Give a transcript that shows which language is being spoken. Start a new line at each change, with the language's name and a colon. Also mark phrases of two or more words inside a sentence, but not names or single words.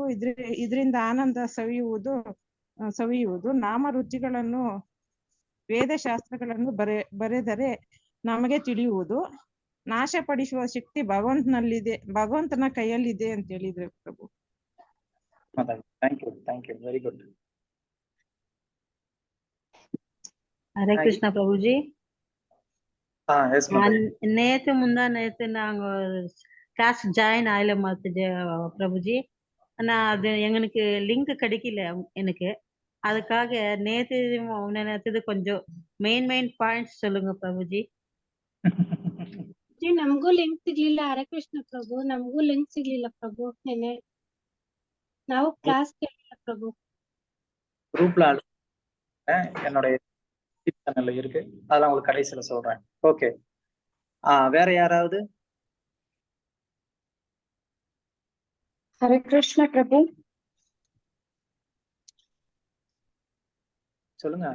Kannada: ಇದರಿಂದ ಆನಂದ ಸವಿಯುವುದು. ನಾಮ ರುಚಿಗಳನ್ನು ವೇದಶಾಸ್ತ್ರಗಳನ್ನು ಬರೆದರೆ ನಮಗೆ ತಿಳಿಯುವುದು. ನಾಶಪಡಿಸುವ ಶಕ್ತಿ ಭಗವಂತನ ಕೈಯಲ್ಲಿದೆ ಅಂತ ಹೇಳಿದ್ರೆ ಪ್ರಭು.
English: thank you very good.
Tamil: ஹரே கிருஷ்ணா பிரபுஜி. நேத்து முந்தா நேத்து நாங்க
English: class join
Tamil: ஆயில பிரபுஜி. ஆனா அது எங்களுக்கு லிங்க் கிடைக்கல எனக்கு. அதுக்காக நேத்து கொஞ்சம்
English: main points
Tamil: சொல்லுங்க ಪ್ರಭುಜಿ.
Kannada: ನಮಗೂ ಲಿಂಕ್ ಸಿಗ್ಲಿಲ್ಲ. ಹರೇ ಕೃಷ್ಣ ಪ್ರಭು, ನಮಗೂ ಲಿಂಕ್ ಸಿಗ್ಲಿಲ್ಲ ಪ್ರಭು. ನಾವು ಕ್ಲಾಸ್ ಕೇಳಿಲ್ಲ ಪ್ರಭು.
Tamil: குரூப்ல என்னோட சேனல்ல இருக்கு, அதெல்லாம் உங்களுக்கு கடைசியில சொல்றேன். ஓகே, வேற யாராவது? ஹரே கிருஷ்ண பிரபு. சொல்லுங்க